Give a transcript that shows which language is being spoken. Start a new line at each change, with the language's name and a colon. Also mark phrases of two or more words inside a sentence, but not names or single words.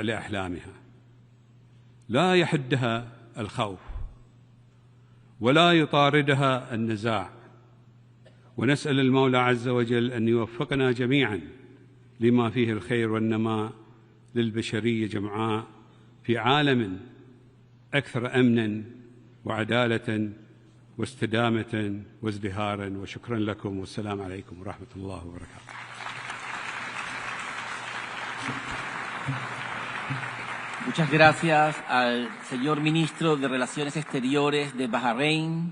Arabic: لأحلامها لا يحدها الخوف ولا يطاردها النزاع، ونسأل المولى عز وجل أن يوفقنا جميعاً لما فيه الخير والنماء للبشرية جمعاء في عالم أكثر أمناً وعدالة واستدامة وازدهارا. وشكرا لكم والسلام عليكم ورحمة الله وبركاته.
Spanish: Muchas gracias al señor ministro de Relaciones Exteriores de Bahrein.